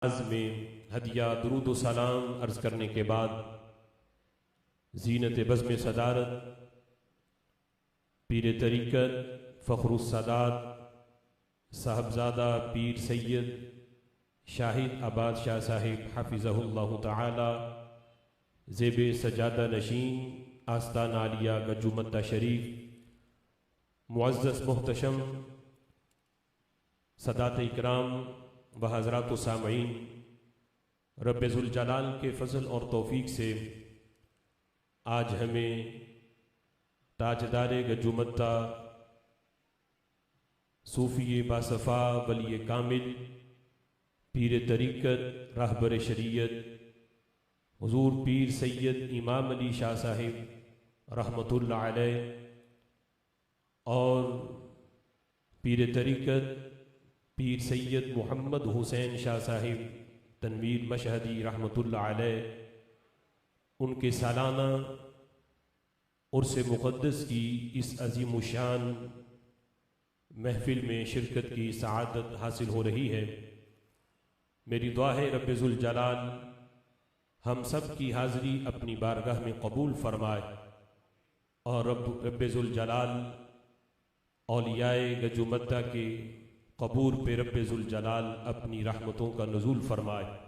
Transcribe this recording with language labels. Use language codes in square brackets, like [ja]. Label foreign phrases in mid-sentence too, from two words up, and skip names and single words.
[ur] میں ہدیہ درود و سلام عرض کرنے کے بعد زینت بزم صدارت پیر طریقت فخر السادات صاحبزادہ پیر سید شاہد آباد شاہ صاحب [ar] حفظه الله تعالى [ur] زیب سجادہ نشین آستان عالیہ گجومتہ شریف معزز محتشم سادات اکرام و حضرات سامعین، رب ذوالجلال کے فضل اور توفیق سے آج ہمیں تاجدار گجومتہ صوفی باصفا ولی کامل پیر طریقت رہبر شریعت حضور پیر سید امام علی شاہ صاحب [ar] رحمة الله عليه [ur] اور پیر طریقت پیر سید محمد حسین شاہ صاحب تنویر مشہدی [ar] رحمة الله عليه [ur] ان کے سالانہ عرس مقدس کی اس عظیم شان محفل میں شرکت کی سعادت حاصل ہو رہی ہے. میری دعا ہے رب ذوالجلال ہم سب کی حاضری اپنی بارگاہ میں قبول فرمائے اور رب ذوالجلال اولیائے گجومتہ کے قبور پہ رب ذوالجلال اپنی رحمتوں کا نزول فرمائے.